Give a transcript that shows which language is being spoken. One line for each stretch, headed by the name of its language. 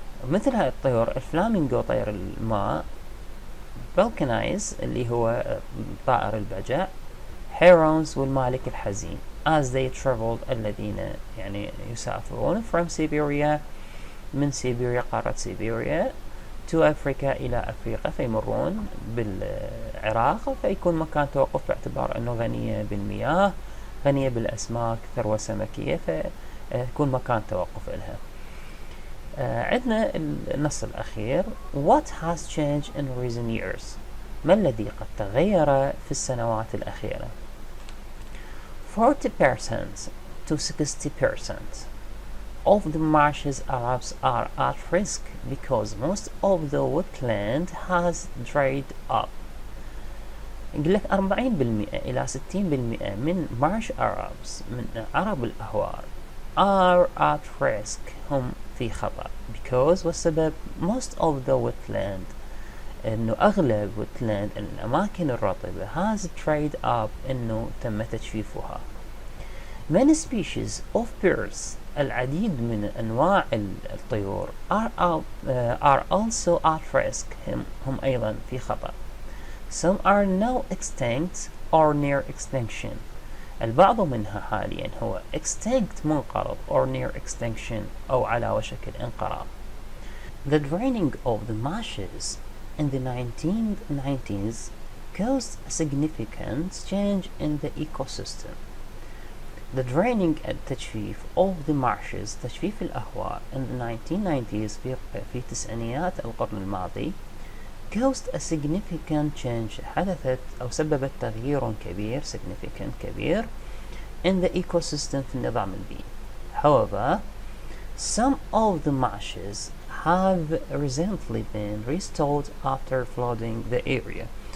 Arabic: مثل هاي الطيور الفلامينغو طير الماء
English: falcons
Arabic: اللي هو طائر البجع
English: herons
Arabic: والمالك الحزين
English: as they traveled
Arabic: الذين يعني يسافرون
English: from Siberia
Arabic: من سيبيريا قارة سيبيريا
English: to Africa
Arabic: إلى أفريقيا فيمرون بالعراق فيكون مكان توقف باعتبار أنه غنية بالمياه غنية بالأسماك ثروة سمكية فيكون مكان توقف لها. عندنا النص الأخير
English: What has changed in recent years
Arabic: ما الذي قد تغير في السنوات الأخيرة
English: 40% to 60% of the marshes Arabs are at risk because most of the wetland has dried up.
Arabic: يقول لك 40% إلى 60% من
English: marsh Arabs
Arabic: من عرب الأهوار
English: are at risk
Arabic: هم في خطر
English: because
Arabic: والسبب
English: most of the wetland
Arabic: إنه أغلب wetland الأماكن الرطبة
English: has dried up
Arabic: إنه تم تجفيفها.
English: Many species of birds
Arabic: العديد من أنواع الطيور
English: are also at risk
Arabic: هم أيضا في خطر.
English: Some are now extinct or near extinction.
Arabic: البعض منها حاليا هو extinct منقرض
English: or near extinction
Arabic: أو على وشك الانقراض.
English: The draining of the marshes in the 1990s caused a significant change in the ecosystem. The draining
Arabic: التجفيف
English: of the marshes
Arabic: تجفيف الأهوار
English: in the 1990s
Arabic: في تسعينيات القرن الماضي
English: caused a significant change.
Arabic: حدثت أو سببت تغيير كبير significant كبير
English: in the ecosystem
Arabic: في النظام البيئي.
English: However, some of the marshes have recently been restored after flooding the area.